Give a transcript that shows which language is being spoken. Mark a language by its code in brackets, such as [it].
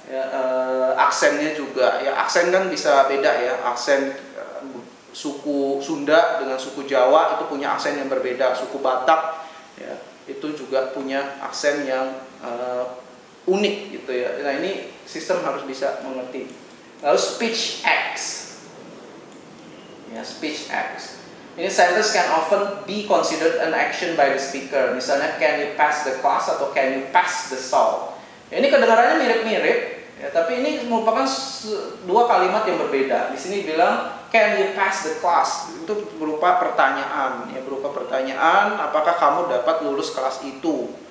[id] Ya, aksennya juga, ya, aksen kan bisa beda, ya. Aksen suku Sunda dengan suku Jawa itu punya aksen yang berbeda. Suku Batak, ya, itu juga punya aksen yang unik gitu, ya. Nah, ini sistem harus bisa mengerti. Lalu speech acts, ya, speech acts. Ini [en] sentence can often be considered an action by the speaker. [id] Misalnya, [en] can you pass the class [id] atau [en] can you pass the salt. [id] Ya, ini kedengarannya mirip-mirip, ya, tapi ini merupakan dua kalimat yang berbeda. Di sini bilang [en] can you pass the class, [id] itu berupa pertanyaan, ya, berupa pertanyaan, apakah kamu dapat lulus kelas itu.